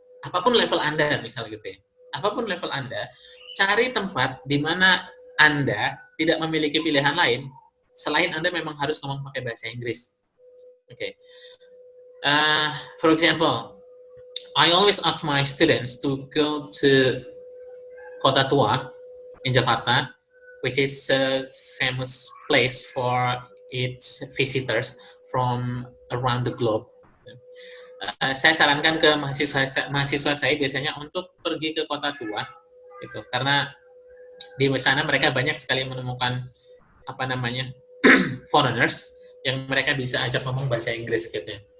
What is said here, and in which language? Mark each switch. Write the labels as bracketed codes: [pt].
[id] Apapun level Anda, misal gitu ya. Apapun level Anda, cari tempat di mana Anda tidak memiliki pilihan lain selain Anda memang harus ngomong pakai bahasa Inggris. Okay. [en] For example, I always ask my students to go to Kota Tua in Jakarta, which is a famous place for its visitors from around the globe. [id] Saya sarankan ke mahasiswa saya biasanya untuk pergi ke Kota Tua, gitu, karena di sana mereka banyak sekali menemukan foreigners yang mereka bisa ajak ngomong bahasa Inggris, gitu.